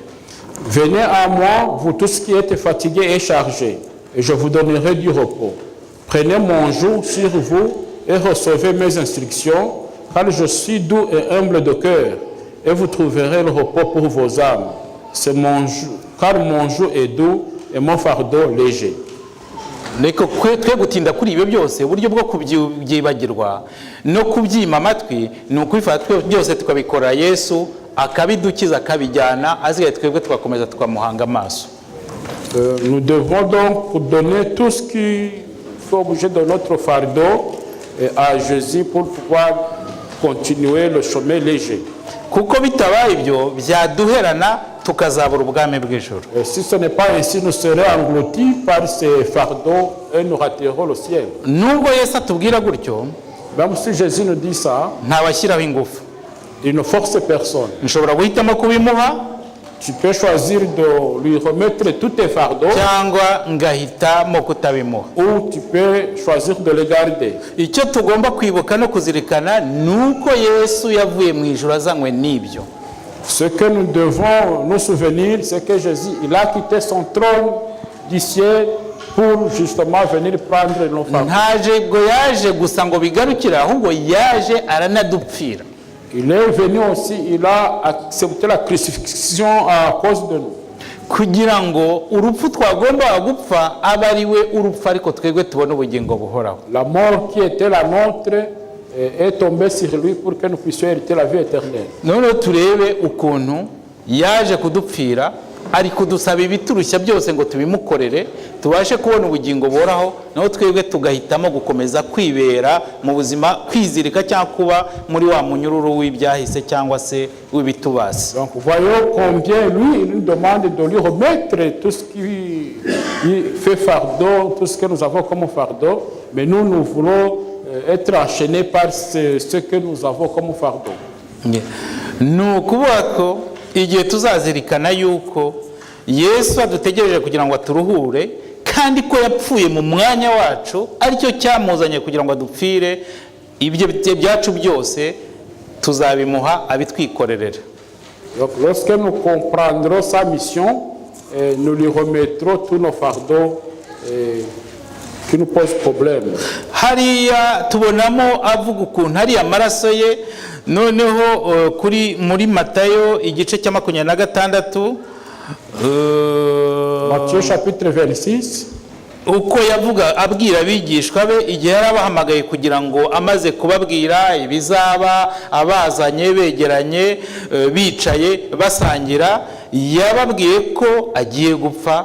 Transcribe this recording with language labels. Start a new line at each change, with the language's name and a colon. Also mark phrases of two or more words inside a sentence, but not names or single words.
French: Venez à moi, vous tous qui êtes fatigués et chargés, et je vous donnerai du repos. Prenez mon joug sur vous et recevez mes instructions, car je suis doux et humble de cœur, et vous trouverez le repos pour vos âmes. Car mon joug est doux et mon fardeau léger.
Kinyarwanda: Reka twe gutinda kuri ibyo byose, uburyo bwo kubyibagirwa no kubyima amatwi ni ukwifata byose tukabikora Yesu akabidukiza akabijyana, asigaye twebwe tugakomeza tukamuhanga amaso.
French: Nous devons donc donner tout ce qui fait objet de notre fardeau à Jésus pour pouvoir continuer le chemin léger.
Kinyarwanda: Kuko bitabaye ibyo byaduherana tukazabura ubwami bw'ijuru.
French: Si ce n'est pas ainsi, nous serons engloutis par ces fardeaux et nous raterons le ciel.
Kinyarwanda: Nubwo Yesu atubwira gutyo,
French: même si Jésus nous dit ça,
Kinyarwanda: ntabashyiraho ingufu.
French: Il ne force personne.
Kinyarwanda: Nshobora guhitamo kubimuha,
French: tu peux choisir de lui remettre tous tes fardeaux,
Kinyarwanda: cyangwa ngahitamo kutabimuha,
French: ou tu peux choisir de les garder.
Kinyarwanda: Icyo tugomba kwibuka no kuzirikana nuko Yesu yavuye mu ijuru azanywe n'ibyo.
French: Ce que nous devons nous souvenir, c'est que Jésus, il a quitté son trône du ciel pour justement venir prendre nos fardeaux.
Kinyarwanda: Ntaje ngo yaje gusa ngo bigarukira, ahubwo yaje aranadupfira.
French: Il est venu aussi, il a accepté la crucifixion à cause de nous.
Kinyarwanda: Kugira ngo urupfu twagomba gupfa abe ari we urupfu, ariko twebwe tubone ubugingo buhoraho.
French: La mort qui était la nôtre est tombée sur lui pour que nous puissions hériter la vie éternelle.
Kinyarwanda: Noneho turebe ukuntu yaje kudupfira, ari kudusaba ibiturushya byose ngo tubimukorere tubashe kubona ubugingo buhoraho, naho twebwe tugahitamo gukomeza kwibera mu buzima, kwizirika cyangwa kuba muri wa munyururu w'ibyahise cyangwa se w'ibitubasi.
French: Donc voyons combien lui il nous demande de lui remettre tout ce qui fait fardeau, tout ce que nous avons comme fardeau, mais nous voulons être enchaînés par ce que nous avons comme fardeau.
Kinyarwanda: Ni ukuvuga ko igihe tuzazirikana yuko Yesu adutegereje kugira ngo aturuhure, kandi ko yapfuye mu mwanya wacu, aricyo cyamuzanye kugira ngo adupfire, ibyo byacu byose tuzabimuha abitwikorerera.
French: Donc lorsque nous comprendrons sa mission, nous lui remettrons tous nos fardeaux qui nous posent problème.
Kinyarwanda: Hariya tubonamo avuga ukuntu hariya amaraso ye, noneho muri Matayo igice cya 26,
French: Matthieu chapitre 26,
Kinyarwanda: uko yavuga abwira abigishwa be igihe yarabahamagaye kugira ngo amaze kubabwira ibizaba, abazanye begeranye bicaye basangira, yababwiye ko agiye gupfa.